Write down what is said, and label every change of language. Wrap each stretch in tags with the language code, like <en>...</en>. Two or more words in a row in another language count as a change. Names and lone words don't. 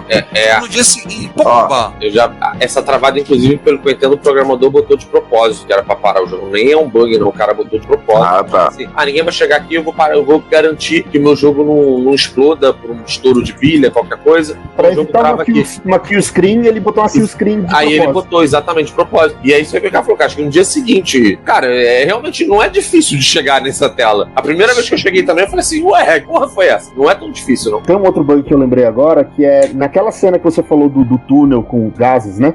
<pt>No dia seguinte, pomba. Essa travada, inclusive, pelo que eu entendo, o programador botou de propósito, que era pra parar o jogo. Nem é um bug, não. O cara botou de propósito. Assim, ninguém vai chegar aqui, eu vou garantir que o meu jogo não exploda por um estouro de pilha, qualquer coisa. Pra evitar uma</pt> <en>kill screen,</en> <pt>ele botou uma</pt> <en>kill screen</en> <pt>de propósito. Aí ele botou exatamente de propósito. E aí você vai falou, acho que no dia seguinte, cara, realmente não é difícil de chegar nessa tela. A primeira vez que eu cheguei também, eu falei assim, ué, que porra foi essa? Não é tão difícil, não. Tem um outro bug que eu lembrei agora, que é naquela cena que você falou do túnel com gases, né?</pt>